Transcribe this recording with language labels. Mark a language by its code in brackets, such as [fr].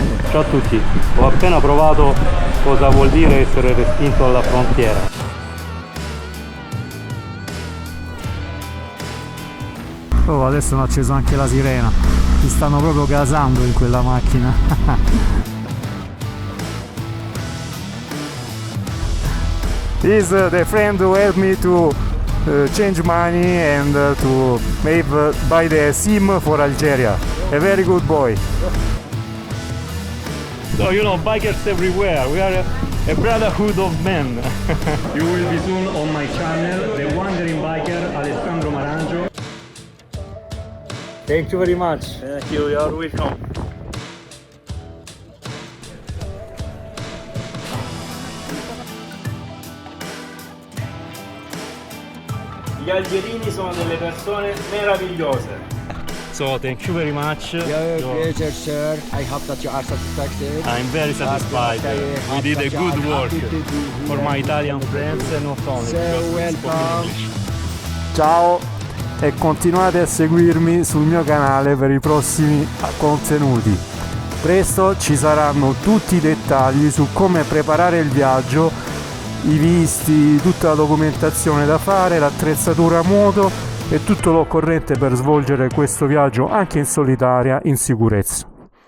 [it] Ciao a tutti, ho appena provato cosa vuol dire essere respinto alla frontiera. Oh, adesso hanno acceso anche la sirena, ti stanno proprio gasando in quella macchina. [en] He's the friend who helped me to change money and to maybe buy the SIM for Algeria. A very good boy. So, you know, bikers everywhere. We are a brotherhood of men. You will be soon on my channel, the wandering biker Alessandro Marangio. Thank you very much. Thank you. You're welcome. [it] Gli algerini sono delle persone meravigliose. [en] So, thank you very much. Pleasure, sir. I hope that you are satisfied. I'm very satisfied. We did a good work for my Italian friends and not only. So welcome. [it] Ciao e continuate a seguirmi sul mio canale per i prossimi contenuti. Presto ci saranno tutti i dettagli su come preparare il viaggio, i visti, tutta la documentazione da fare, l'attrezzatura moto e tutto l'occorrente per svolgere questo viaggio anche in solitaria in sicurezza.